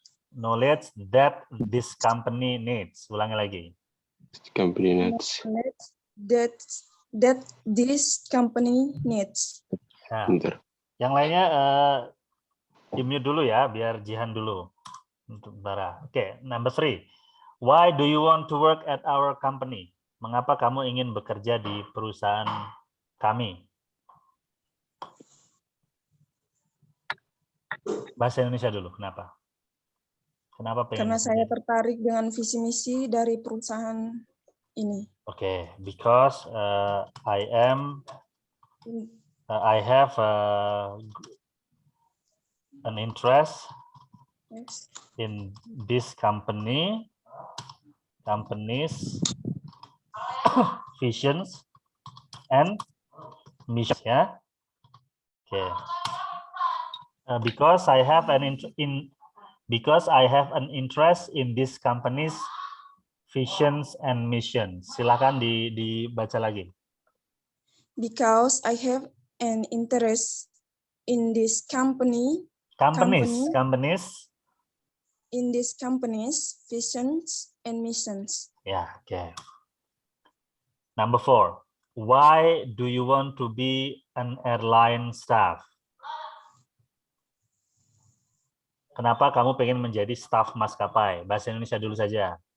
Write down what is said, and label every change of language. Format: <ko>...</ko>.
<en>Knowledge that this company needs.</en> <id>Ulangi lagi.</id> <en>Company needs. That this company needs.</en> <id>Nah, yang lainnya di-mute dulu ya, biar Jihan dulu. Untuk Bara. Oke,</id> <en>number 3. Why do you want to work at our company?</en> <id>Mengapa kamu ingin bekerja di perusahaan kami? Bahasa Indonesia dulu, kenapa? Kenapa pengen? Karena saya tertarik dengan visi misi dari perusahaan ini.</id> <en>Oke, because I have an interest in this company's visions and missions. Ya. Oke. Because I have an interest in this company's visions and missions.</en> <id>Silakan dibaca lagi.</id> <en>Because I have an interest in this company's visions and missions.</en> <id>Ya, oke.</id> <en>Number 4. Why do you want to be an airline staff?</en> <id>Kenapa kamu pengen menjadi staf maskapai? Bahasa Indonesia dulu saja.</id>